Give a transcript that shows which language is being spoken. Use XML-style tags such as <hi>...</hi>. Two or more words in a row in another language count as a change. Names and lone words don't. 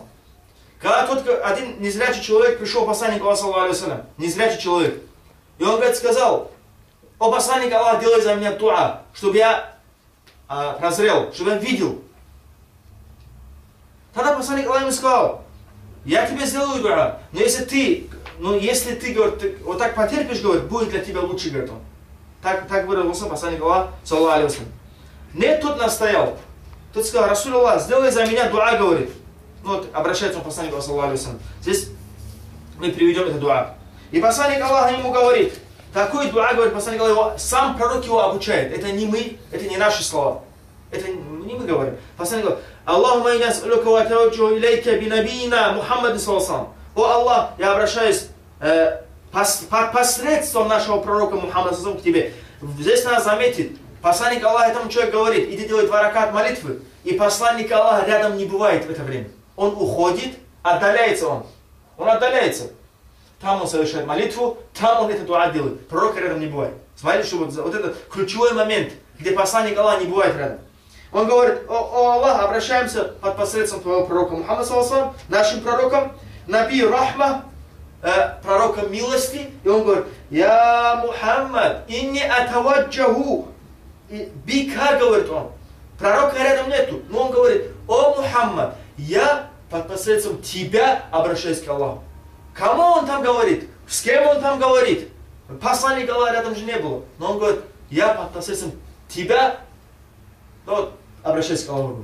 <ru>Когда тот один незрячий человек пришел к посланнику Аллаха, незрячий человек, и он, говорит, сказал, о посланник Аллаха, делай за меня дуа, чтобы я прозрел, чтобы я видел. Тогда посланник Аллаха ему сказал, я тебе сделаю дуа, но если ты, говорит, ты вот так потерпишь, говорит, будет для тебя лучше, говорит он. Так выразился посланник Аллаха,</ru> <ar>صلى الله عليه وسلم.</ar> <ru>Нет, тот настоял. Тот сказал,</ru> <ar>رسول الله,</ar> <ru>сделай за меня дуа, говорит. Ну вот, обращается он к посланнику Аллаха,</ru> <ar>صلى الله عليه وسلم.</ar> <ru>Здесь мы приведем это дуа. И посланник Аллаха ему говорит, такой дуа, говорит посланник Аллаха, сам пророк его обучает. Это не мы, это не наши слова. Это не мы говорим. Посланник говорит,</ru> <ar>اللهم إني أسألك وأتوجه إليك بنبينا محمد صلى الله.</ar> <ru>О Аллах, я обращаюсь посредством нашего пророка Мухаммада к тебе. Здесь надо заметить, посланник Аллаха этому человеку говорит, иди делай 2 ракат молитвы, и посланник Аллаха рядом не бывает в это время. Он уходит, отдаляется он. Он отдаляется. Там он совершает молитву, там он это дуа делает. Пророка рядом не бывает. Смотрите, что вот этот ключевой момент, где посланник Аллаха не бывает рядом. Он говорит, о Аллах, обращаемся под посредством твоего пророка Мухаммада саллаллаху, нашим пророком,</ru> <ar>نبي الرحمة,</ar> <ru>пророком милости. И он говорит,</ru> <ar>يا محمد إني أتوجه بك,</ar> <ru>говорит он. Пророка рядом нету, но он говорит, о Мухаммад, я под посредством тебя обращаюсь к Аллаху. Кому он там говорит? С кем он там говорит? Посланника Аллаха рядом же не было. Но он говорит, я под посредством тебя обращаюсь к Аллаху.</ru>